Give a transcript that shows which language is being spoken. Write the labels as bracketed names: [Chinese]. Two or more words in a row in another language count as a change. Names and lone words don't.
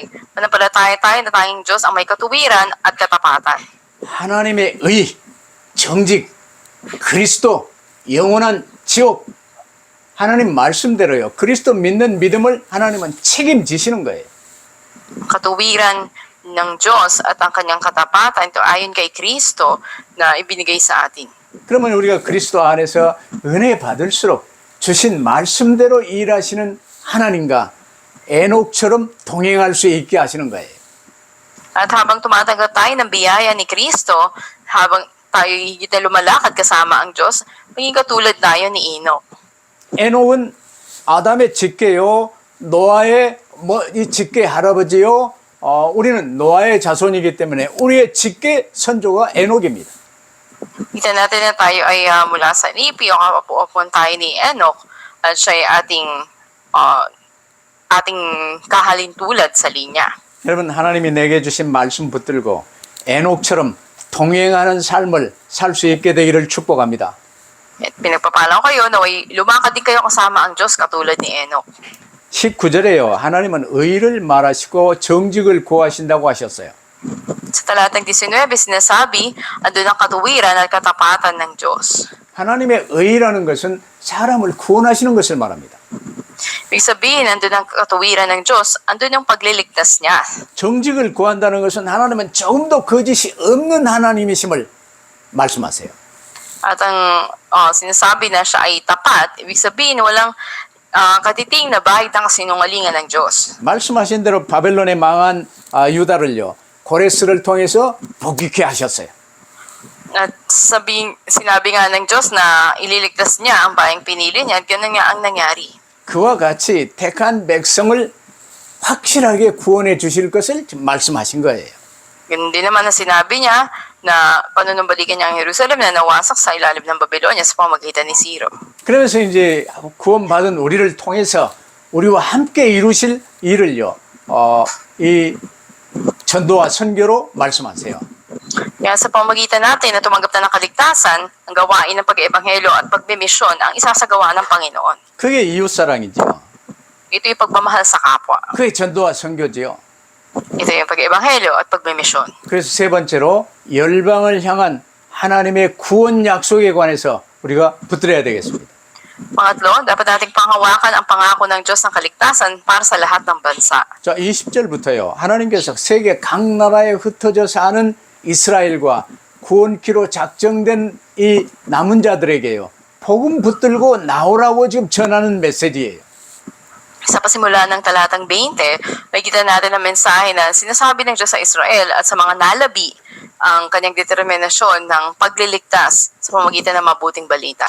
[Filipino] Manampalataya tayo na tayong Diyos ang may katuwiran at katapatan. [Korean] 하나님의 의, 정직, 그리스도, 영원한 지옥, 하나님 말씀대로요. 그리스도 믿는 믿음을 하나님은 책임지시는 거예요. [Filipino] Katuwiran ng Diyos at ang Kanyang katapatan ito ayon kay Kristo na ibinigay sa atin. [Korean] 그러면 우리가 그리스도 안에서 은혜 받을수록 주신 말씀대로 일하시는 하나님과 에녹처럼 동행할 수 있게 하시는 거예요. [Filipino] At habang tumatanggap tayo ng biyaya ni Kristo, habang tayo higit na lumalakad kasama ang Diyos, maging katulad tayo ni Enoch. [Korean] 에녹은 아담의 직계요, 노아의 이 직계 할아버지요, 우리는 노아의 자손이기 때문에 우리의 직계 선조가 에녹입니다. [Filipino] Kita natin na tayo ay mula sa Lipi o kapapuapon tayo ni Enoch at siya ay ating kahalintulad sa linya. [Korean] 여러분, 하나님이 내게 주신 말씀 붙들고 에녹처럼 동행하는 삶을 살 수 있게 되기를 축복합니다. [Filipino] At pinagpapala ko kayo na lumakad din kayo kasama ang Diyos katulad ni Enoch. [Korean] 19절에요. 하나님은 의를 말하시고 정직을 구하신다고 하셨어요. [Filipino] Sa talatang 19, sinasabi, andun ang katuwiran at katapatan ng Diyos. [Korean] 하나님의 의라는 것은 사람을 구원하시는 것을 말합니다. [Filipino] Ibig sabihin, andun ang katuwiran ng Diyos, andun yung pagliligtas niya. [Korean] 정직을 구한다는 것은 하나님은 조금도 거짓이 없는 하나님이심을 말씀하세요. [Filipino] At ang sinasabi na siya ay tapat, ibig sabihin, walang katiting na bahid ng kasinungalingan ng Diyos. [Korean] 말씀하신 대로 바벨론에 망한 유다를요, 고레스를 통해서 복귀케 하셨어요. [Filipino] At sinabi nga ng Diyos na ililigtas niya ang bayang pinili niya at ganun nga ang nangyari. [Korean] 그와 같이 택한 백성을 확실하게 구원해 주실 것을 지금 말씀하신 거예요. [Filipino] Ganun din naman ang sinabi niya na panunumbalikan niya ang Jerusalem na nawasak sa ilalim ng Babylonia sa pamamagitan ni Ciro. [Korean] 그러면서 이제 구원받은 우리를 통해서 우리와 함께 이루실 일을요, 이 전도와 선교로 말씀하세요. [Filipino] Kaya sa pamamagitan natin na tumanggap na ng kaligtasan, ang gawain ng pag-ebanghelyo at pagmimisyon ang isasagawa ng Panginoon. [Korean] 그게 이웃사랑이죠. [Filipino] Ito yung pagmamahal sa kapwa. [Korean] 그게 전도와 선교지요. [Filipino] Ito yung pag-ebanghelyo at pagmimisyon. [Korean] 그래서 세 번째로 열방을 향한 하나님의 구원 약속에 관해서 우리가 붙들어야 되겠습니다. [Filipino] Pangatlo, dapat nating panghawakan ang pangako ng Diyos ng kaligtasan para sa lahat ng bansa. [Korean] 자, 20절부터요. 하나님께서 세계 각 나라에 흩어져 사는 이스라엘과 구원키로 작정된 이 남은 자들에게요, 복음 붙들고 나오라고 지금 전하는 메시지예요. [Filipino] Sa pasimula ng talatang 20, makikita natin ang mensahe na sinasabi ng Diyos sa Israel at sa mga nalabi ang kanyang determinasyon ng pagliligtas sa pamamagitan ng mabuting balita.